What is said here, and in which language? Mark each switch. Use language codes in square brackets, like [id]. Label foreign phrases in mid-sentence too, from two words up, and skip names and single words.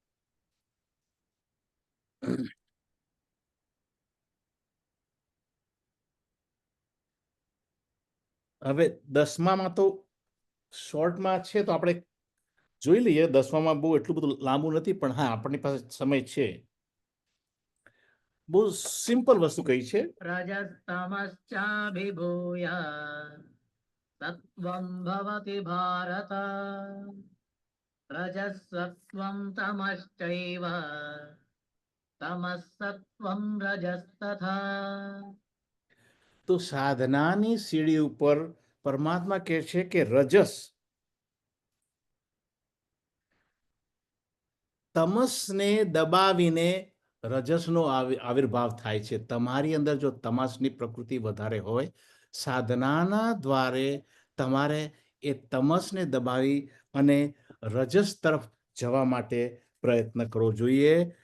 [gu] હવે 10માં તો શોર્ટમાં છે, તો આપણે જોઈ લઈએ. 10માં બહુ એટલું બધું લાંબુ નથી, પણ હા, આપણી પાસે સમય છે. બહુ સિમ્પલ વસ્તુ કહી છે. [sa] रजस्तमश्चाभिभूय सत्त्वं भवति भारत रजःसत्त्वं तमश्चैव तमः सत्त्वं रजस्तथा. [gu] તો સાધનાની સીડી ઉપર પરમાત્મા કહે છે કે રજસ તમસને દબાવીને રજસનો આવિર્ભાવ થાય છે. તમારી અંદર જો તમસની પ્રકૃતિ વધારે હોય, સાધનાના દ્વારે તમારે એ તમસને દબાવી અને રજસ તરફ જવા માટે પ્રયત્ન કરવો જોઈએ.